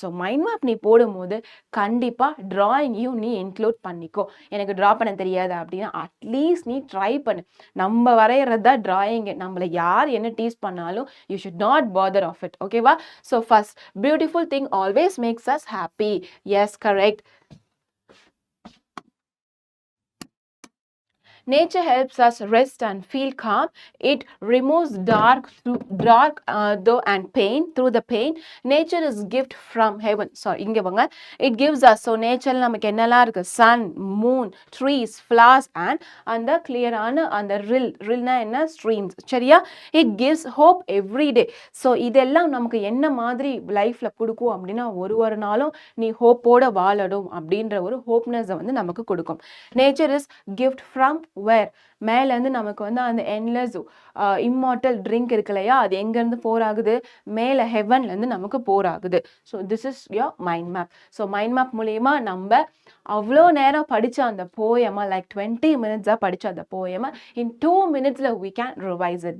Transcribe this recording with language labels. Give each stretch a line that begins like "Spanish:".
Tamil: So mind map நீ போடும்போது கண்டிப்பாக ட்ராயிங்கையும் நீ இன்க்ளூட் பண்ணிக்கோ. எனக்கு ட்ரா பண்ண தெரியாது அப்படின்னா அட்லீஸ்ட் நீ ட்ரை பண்ணு. நம்ம வரைகிறது தான் ட்ராயிங்கு. நம்மளை யார் என்ன டீஸ் பண்ணாலும் you should not bother of it. ஓகேவா?
English: So first beautiful thing always makes us happy. Yes, correct. Nature helps us rest and feel calm. It removes though and pain. Through the pain, nature is gift from heaven. Sorry, இங்க வாங்க. It gives us. So nature நமக்கு என்னெல்லாம் இருக்கு? Sun, moon, trees, flowers and அந்த கிளியரான அந்த ரில்னா என்ன? Streams. சரியா?
Tamil: It gives hope every day. So இதெல்லாம் நமக்கு என்ன மாதிரி லைஃப்ல கொடுக்கும் அப்படின்னா ஒரு நாளும் நீ ஹோப்போட வாழணும் அப்படின்ற ஒரு ஹோப்னஸை வந்து நமக்கு கொடுக்கும்.
English: Nature is gift from where?
Tamil: மேலேருந்து நமக்கு வந்து அந்த என்லெஸ் இம்மார்டல் ட்ரிங்க் இருக்கு இல்லையா, அது எங்கேருந்து போராகுது? மேலே ஹெவன்லேருந்து நமக்கு போராகுது. So this is your mind map. So mind map மூலயமா நம்ம அவ்வளோ நேரம் படித்த அந்த போயமாக லைக் 20 minutes படித்த அந்த போயமை இன் 2 minutes we can revise it.